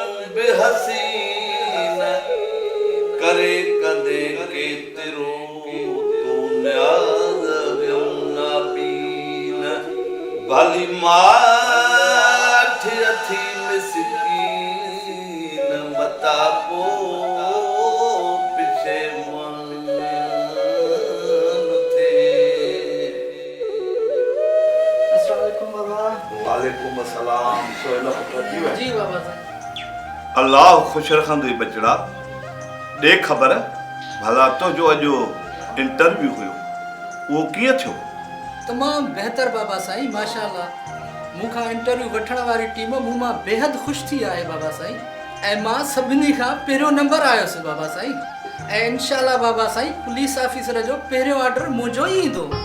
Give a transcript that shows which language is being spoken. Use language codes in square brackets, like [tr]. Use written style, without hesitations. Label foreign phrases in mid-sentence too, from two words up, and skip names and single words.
[sd] बेहसीन करे कदे केतिरो तू न्याज़ वियो ना पीन भली माठ अथी मिसकीन मता पो पिछे मन थे। [ar] وعليكم السلام. [sd] जी बाबा अल्लाह खुश रखंदुई बचड़ा। दे ख़बर भला तो जो अॼु इंटरव्यू हुयो उहो कीअं थियो? तमामु बहितर बाबा साईं माशाअल्लाह। मूंखां इंटरव्यू वठण वारी टीम मूं मां बेहद ख़ुशि थी आहे बाबा साईं ऐं मां सभिनी खां पहिरियों नंबर आयुसि बाबा साईं ऐं इंशाअल्लाह बाबा साईं [en] police officer [sd] जो पहिरियों ऑर्डर मुंहिंजो ई ईंदो।